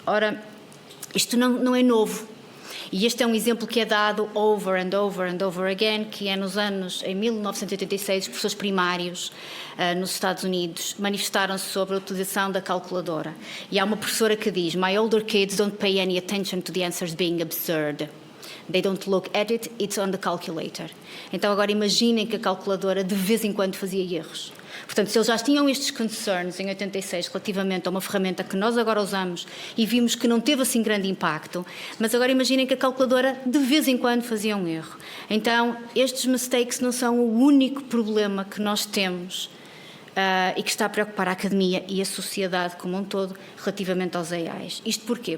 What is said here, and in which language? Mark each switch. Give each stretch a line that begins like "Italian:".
Portuguese: Ora, isto não é novo. E este é um exemplo que é dado
English: over and over and over again,
Portuguese: que é em 1986, os professores primários nos Estados Unidos manifestaram-se sobre a utilização da calculadora. E há uma professora que diz:
English: "My older kids don't pay any attention to the answers being absurd. They don't look at it, it's on the calculator."
Portuguese: Então agora imaginem que a calculadora de vez em quando fazia erros. Portanto, se eles já tinham estes concerns em 86 relativamente a uma ferramenta que nós agora usamos e vimos que não teve assim grande impacto, mas agora imaginem que a calculadora de vez em quando fazia um erro. Então, estes mistakes não são o único problema que nós temos e que está a preocupar a academia e a sociedade como um todo relativamente aos AIs. Isto porquê?